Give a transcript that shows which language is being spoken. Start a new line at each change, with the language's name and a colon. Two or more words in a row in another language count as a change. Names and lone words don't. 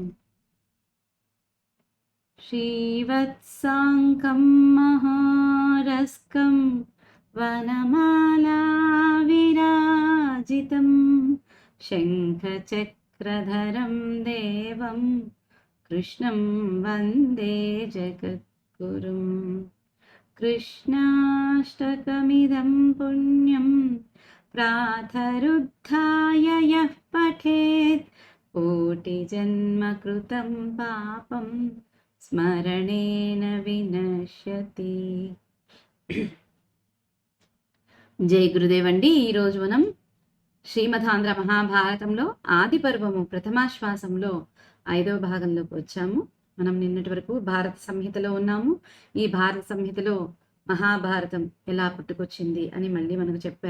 Sanskrit: श्रीवत्साङ्कं महारस्कं वनमालाविराजितं शङ्खचक्रधरं देवं कृष्णं वन्दे जगद्गुरुम्। कृष्णाष्टकमिदं पुण्यं प्रातरुद्धाय यः पठेत् कोटिजन्मकृतं पापं స్మరణేన వినశ్యతి.
Telugu: జై గురుదేవ్ అండి. ఈరోజు మనం శ్రీమదాంధ్ర మహాభారతంలో ఆది పర్వము ప్రథమాశ్వాసంలో 5వ భాగంలోకి వచ్చాము. మనం నిన్నటి వరకు భారత సంహితలో ఉన్నాము. ఈ భారత సంహితలో మహాభారతం ఎలా పుట్టుకొచ్చింది అని మళ్ళీ మనకు చెప్పారు.